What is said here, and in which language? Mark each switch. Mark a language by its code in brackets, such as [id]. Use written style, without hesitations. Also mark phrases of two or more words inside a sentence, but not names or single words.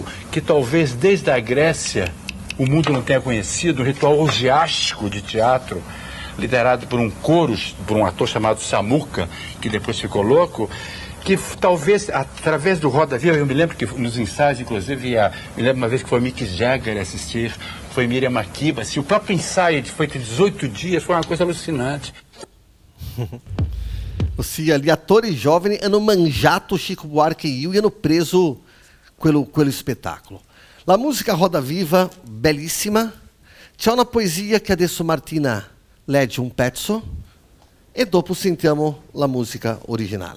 [pt] que talvez desde a Grécia o mundo não tenha conhecido, um ritual orgiástico de teatro, liderado por um coro, por um ator chamado Samuca, que depois ficou louco, que talvez, através do Roda Viva, eu me lembro que nos ensaios, inclusive, me lembro uma vez que foi Mick Jagger assistir, foi Miriam Makeba, assim, o próprio ensaio, que foi de 18 dias, foi uma coisa alucinante. [it] Ossia, gli attori giovani hanno mangiato Chico Buarque e io e hanno preso quello spettacolo. La musica Roda Viva, bellissima. C'è una poesia che adesso Martina legge un pezzo e dopo sentiamo la musica originale.